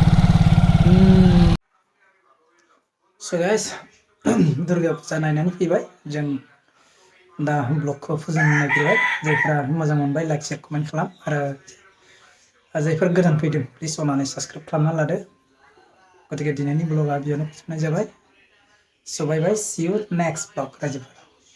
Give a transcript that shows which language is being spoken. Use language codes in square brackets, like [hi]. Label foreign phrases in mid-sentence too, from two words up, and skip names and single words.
[en] So guys [brx] दुर्गा फुजा नायनानै फैबाय जों दा ब्लगखौ फोजोबनो नागिरबाय जायफ्रा मोजां मोनबाय [en] like share comment [brx] खालाम आरो जायफोर गोदान फैदों प्लिज अननानै साबस्क्राइब खालामना लादो गतिके दिनैनि ब्लगा बेयावनो फोजोबनाय जाबाय [en] so bye bye see you next blog [brx] रायजोफोर